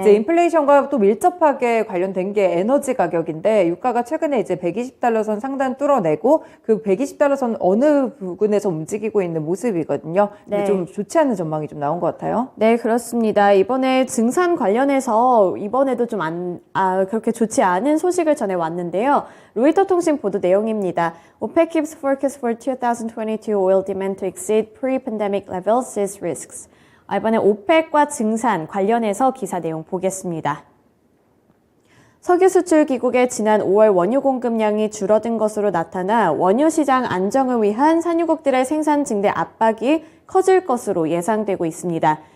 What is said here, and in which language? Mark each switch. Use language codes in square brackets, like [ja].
[ko] 이제 인플레이션과 또 밀접하게 관련된 게 에너지 가격인데 유가가 최근에 이제 120달러 선 상단 뚫어내고 그 120달러 선 어느 부근에서 움직이고 있는 모습이거든요. 근데 네. 좀 좋지 않은 전망이 좀 나온 것 같아요. 네, 그렇습니다. 이번에 증산 관련해서 이번에도 좀 그렇게 좋지 않은 소식을 전해왔는데요. 로이터 통신 보도 내용입니다. [en] OPEC keeps forecast for 2022 oil demand to exceed pre-pandemic levels sees risks. [ko] 이번에 OPEC과 증산 관련해서 기사 내용 보겠습니다. 석유 수출 기국의 지난 5월 원유 공급량이 줄어든 것으로 나타나 원유 시장 안정을 위한 산유국들의 생산 증대 압박이 커질 것으로 예상되고 있습니다.